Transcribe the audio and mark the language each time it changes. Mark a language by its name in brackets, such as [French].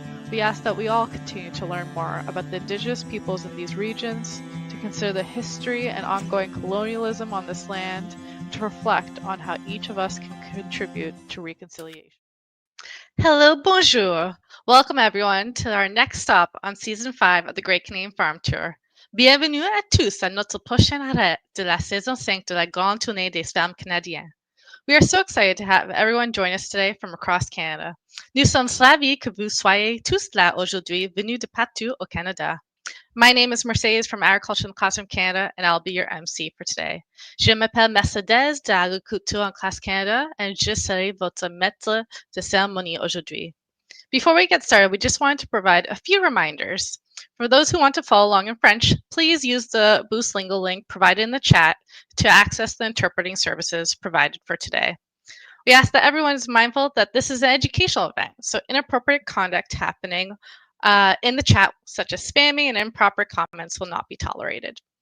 [English] We ask that we all continue to learn more about the Indigenous peoples in these regions, to consider the history and ongoing colonialism on this land, to reflect on how each of us can contribute to reconciliation. Hello, bonjour. Welcome everyone to our next stop on Season 5 of the Great Canadian Farm Tour. [French] Bienvenue à tous à notre prochain arrêt de la saison 5 de la Grande Tournée des Fermes Canadiens. [English] We are so excited to have everyone join us today from across Canada. [French] Nous sommes ravis que vous soyez tous là aujourd'hui, venus de partout au Canada. [English] My name is Mercedes from Agriculture in the Classroom Canada, and I'll be your MC for today. [French] Je m'appelle Mercedes de Agriculture en Classe Canada, and je serai votre maître de cérémonie aujourd'hui. [English] Before we get started, we just wanted to provide a few reminders. For those who want to follow along in French, please use the Boostlingo link provided in the chat to access the interpreting services provided for today. We ask that everyone is mindful that this is an educational event, so inappropriate conduct happening in the chat, such as spamming and improper comments, will not be tolerated.